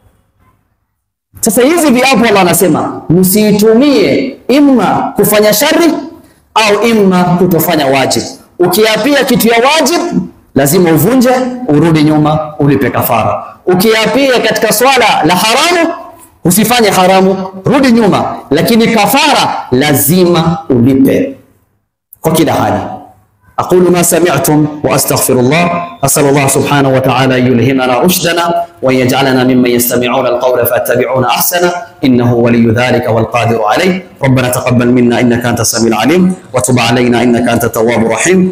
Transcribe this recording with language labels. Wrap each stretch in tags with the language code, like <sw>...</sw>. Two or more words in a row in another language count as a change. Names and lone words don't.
<sw>Sasa hizi viapo Allah anasema msiitumie imma kufanya shari au imma kutofanya wajib. Ukiapia kitu ya wajib lazima uvunje, urudi nyuma, ulipe kafara. Ukiapia katika swala la haramu, usifanye haramu, rudi nyuma, lakini kafara lazima ulipe kwa kila hali.</sw> <ar>أقول ما سمعتم وأستغفر الله. أسأل الله سبحانه وتعالى أن يلهمنا رشدنا وأن يجعلنا ممن يستمعون القول فيتبعون أحسنه، إنه ولي ذلك والقادر عليه. ربنا تقبل منا إنك أنت السميع العليم، وتب علينا إنك أنت التواب الرحيم.</ar>